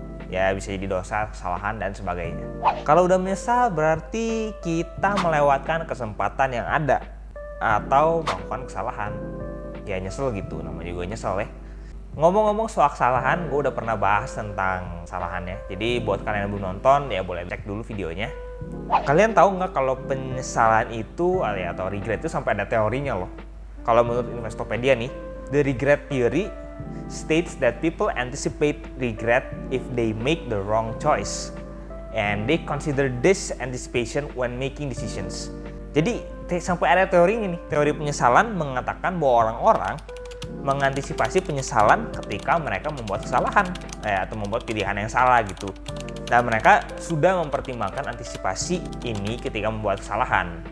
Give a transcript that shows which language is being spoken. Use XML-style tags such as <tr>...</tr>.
<id>Ya bisa jadi dosa, kesalahan, dan sebagainya. Kalau udah menyesal berarti kita melewatkan kesempatan yang ada atau melakukan kesalahan. Ya nyesel gitu, namanya juga nyesel ya. Ngomong-ngomong soal kesalahan, gue udah pernah bahas tentang kesalahannya. Jadi buat kalian yang belum nonton, ya boleh cek dulu videonya. Kalian tahu nggak kalau penyesalan itu atau regret itu sampai ada teorinya loh. Kalau menurut Investopedia nih,</id> <en>the regret theory states that people anticipate regret if they make the wrong choice, and they consider this anticipation when making decisions.</en> <id>Jadi sampai ada teori ini nih, teori penyesalan mengatakan bahwa orang-orang mengantisipasi penyesalan ketika mereka membuat kesalahan atau membuat pilihan yang salah gitu. Dan mereka sudah mempertimbangkan antisipasi ini ketika membuat kesalahan.</id>